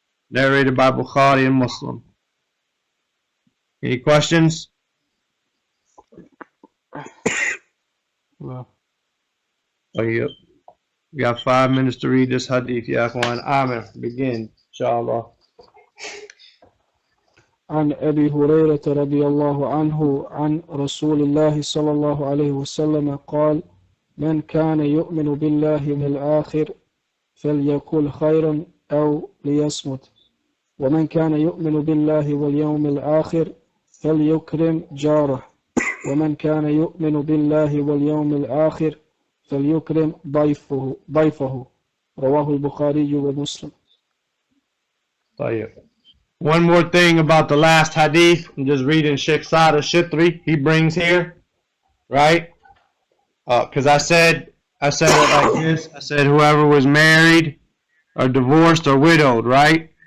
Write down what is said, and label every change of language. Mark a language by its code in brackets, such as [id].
[en] Narrated by Bukhari and Muslim. Any questions? Well, Oh, yep. We got 5 minutes to read this hadith. Ya Akhwan. Amir, begin, inshallah. [ar] عن أبي هريرة رضي الله عنه عن رسول الله صلى الله عليه وسلم قال: من كان يؤمن بالله والآخر فليقل خيرا أو ليصمت، ومن كان يؤمن بالله واليوم الآخر فليكرم جاره ومن كان يؤمن بالله واليوم الآخر فليكرم ضيفه رواه البخاري ومسلم. طيب. [en] One more thing about the last hadith. I'm just reading Sheikh Saad al-Shitri. He brings here, right? Because I said it like this. I said whoever was married or divorced or widowed, right?